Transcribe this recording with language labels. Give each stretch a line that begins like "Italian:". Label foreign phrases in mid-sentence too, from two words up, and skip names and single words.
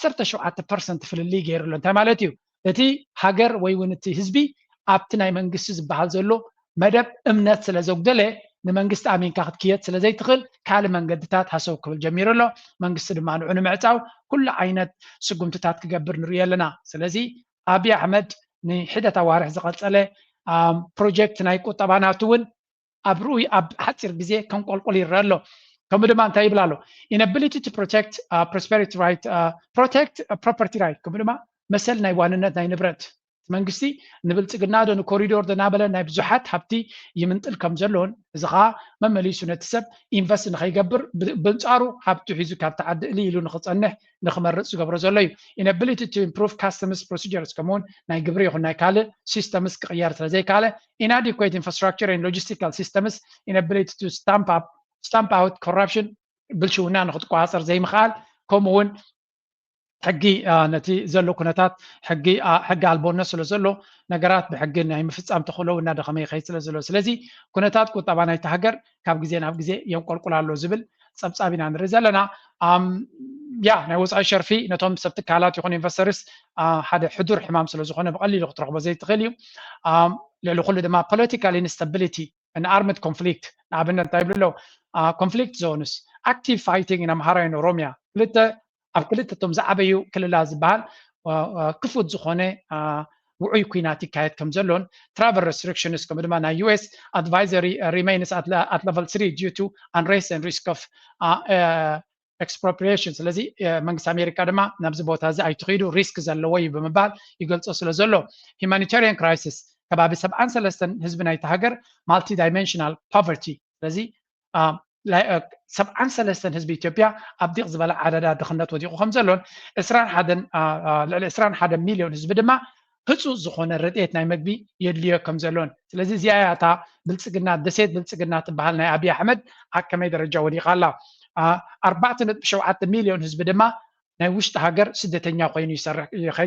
Tigrinya: 17% ፍልልይ ገይሩሎ እንታይ ማለት እዩ እቲ ሃገር ወይ እውን እቲ ህዝቢ ኣብቲ ናይ መንግስቲ ዝበሃል ዘሎ መደብ እምነት ስለ ዘጉደለ ንመንግስቲ ኣሚንካ ክትክየት ስለ ዘይትኽእል ካልእ መንገድታት ሃሰብ ክብል ጀሚሩ ኣሎ መንግስቲ ድማ ንዑ ንምዕፃው ኩሉ ዓይነት ስጉምትታት ክገብር ንሪኦ ኣለና ስለዚ ኣብይ ኣሕመድ ንሕደት ኣዋርሕ ዝቐፀለ ፕሮጀክት ናይ ቁጠባናቱ እውን ኣብ ርኡይ ኣብ ሓፂር ግዜ ከንቆልቆል ይረአ ኣሎ ከምኡ ድማ እንታይ ይብል ኣሎ
English: inability to protect prosperity right protect property right
Tigrinya: ከምኡ ድማ መሰል ናይ ዋንነት ናይ ንብረት መንግስቲ ንብልፅግና ዶ ንኮሪዶር ዶ ናበለ ናይ ብዙሓት ሃብቲ ይምንጥል ከም ዘሎን እዚ ከዓ መመሊሱ ነቲ ሰብ ኢንቨስት ንኸይገብር ብንፃሩ ሃብቲ ሒዙ ካብቲ ዓዲ ኢሉ ንኽፀንሕ ንኽመርፅ ዝገብሮ ዘሎ እዩ
English: inability to improve customs procedures
Tigrinya: ከምኡውን ናይ ግብሪ ይኹን ናይ ካልእ ሲስተምስ ክቕየር ስለ ዘይካለ
English: inadequate infrastructure and logistical systems inability to stamp out corruption
Tigrinya: ብልሽውና ንኽትቋፀር ዘይምኽኣል ከምኡውን ሕጊ ነቲ ዘሎ ኩነታት ሕጊ ኣልቦነት ስለ ዘሎ ነገራት ብሕጊ ናይ ምፍፃም ተኽእለው እናደኸመ ይኸይድ ስለ ዘሎ ስለዚ ኩነታት ቁጠባ ናይቲ ሃገር ካብ ግዜ ናብ ግዜ የንቆልቁላሎ ዝብል ፀብፃብ ኢና ንርኢ ዘለና ናይ ወፃኢ ሸርፊ ነቶም ሰብ ትካላት ይኹን ኢንቨስተርስ ሓደ ሕዱር ሕማም ስለ ዝኾነ ብቐሊሉ ክትረኽቦ ዘይትኽእል እዩ ልዕሊ ኩሉ ድማ
English: political instability and armed conflict
Tigrinya: ንኣብነት እንታይ ይብሉ ኣለው
English: conflict zones active fighting in Amhara and Oromia
Tigrinya: ኣብ ክልተቶም ዝዓበዩ ክልላት ዝበሃል ክፉት ዝኾነ ውዑይ ኩናት ይካየድ ከም ዘሎን
English: travel restrictions
Tigrinya: ከምኡ ድማ ናይ
English: US advisory remains at level 3 due to unrest and risk of expropriation
Tigrinya: ስለዚ መንግስቲ ኣሜሪካ ድማ ናብዚ ቦታ እዚ ኣይትኸይዱ ሪስክ ዘለዎ እዩ ብምባል ይገልፆ ስለ ዘሎ
English: humanitarian crisis
Tigrinya: ከባቢ 73 ህዝቢ ናይቲ ሃገር
English: multi dimensional poverty
Tigrinya: ስለዚ 73 ህዝቢ ኢትዮጵያ ኣብ ዲቕ ዝበለ ዓደዳ ድኽነት ወዲቑ ከም ዘሎን 21 ሚልዮን ህዝቢ ድማ ህፁፅ ዝኾነ ረድኤት ናይ መግቢ የድልዮ ከም ዘሎን ስለዚ እዚኣ እታ ብልፅግና ደሴት ብልፅግና ትበሃል ናይ ኣብይ ኣሕመድ ኣብ ከመይ ደረጃ ወዲቓ ኣላ 4.7 ሚልዮን ህዝቢ ድማ ናይ ውሽጢ ሃገር ስደተኛ ኮይኑ ይሰርሕ ይኸይድ